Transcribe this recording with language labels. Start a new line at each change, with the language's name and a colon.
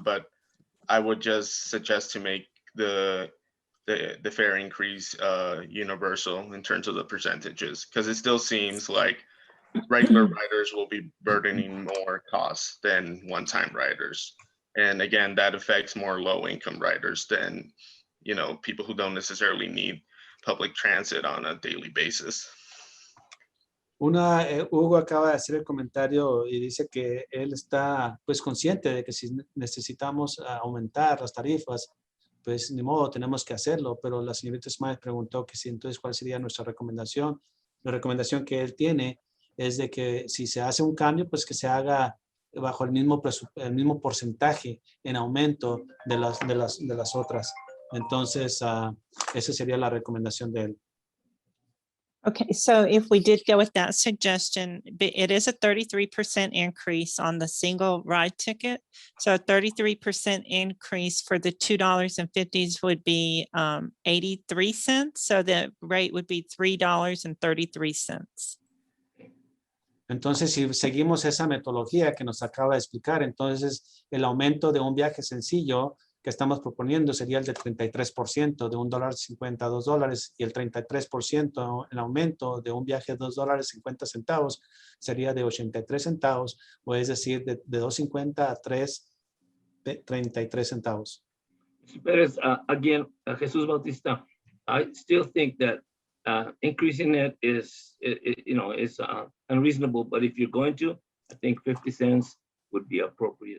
English: But I would just suggest to make the fare increase universal in terms of the percentages, because it still seems like regular riders will be burdening more costs than one-time riders. And again, that affects more low-income riders than, you know, people who don't necessarily need public transit on a daily basis.
Spanish: Hugo acaba de hacer el comentario y dice que él está pues consciente de que si necesitamos aumentar las tarifas, pues ni modo, tenemos que hacerlo. Pero la señorita Smythe preguntó que si entonces cuál sería nuestra recomendación. La recomendación que él tiene es de que si se hace un cambio, pues que se haga bajo el mismo porcentaje en aumento de las otras. Entonces, esa sería la recomendación de él.
English: Okay, so if we did go with that suggestion, it is a 33% increase on the single ride ticket. So a 33% increase for the $2.50 would be 83 cents. So the rate would be $3.33.
Spanish: Entonces, si seguimos esa metodología que nos acaba de explicar, entonces el aumento de un viaje sencillo que estamos proponiendo sería el de 33%, de $1.50 a $2, y el 33%, el aumento de un viaje de $2.50 sería de 83 centavos, o es decir, de $2.50 a $3.33 centavos.
English: But again, Jesus Bautista, I still think that increasing it is, is unreasonable. But if you're going to, I think 50 cents would be appropriate.